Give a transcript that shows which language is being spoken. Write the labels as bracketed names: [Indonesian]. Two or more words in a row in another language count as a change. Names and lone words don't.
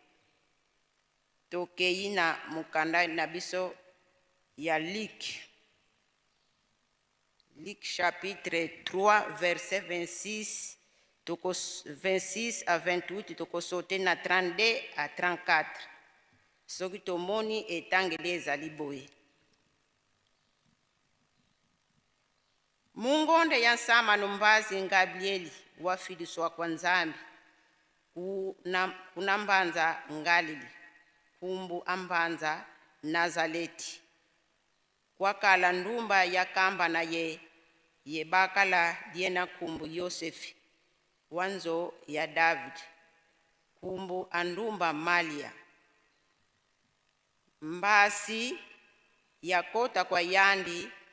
[Lingala] Tokei na mukanda na biso ya Luc [French] chapitre 3 verset 26 à 28, [Lingala] toko sauter na 32 à 34. Soki tomoni etangeli ezali boye. [Kongo] Mungonde ya nsama numbazi Gabrieli wafiliswa kwa Nzambi kunambanza Ngalili kumbu ambanza Nazareti kwakala ndumba ya kamba na ye bakala diena kumbu Yosefi wanzo ya David kumbu andumba Malia mbasi yakota kwa yandi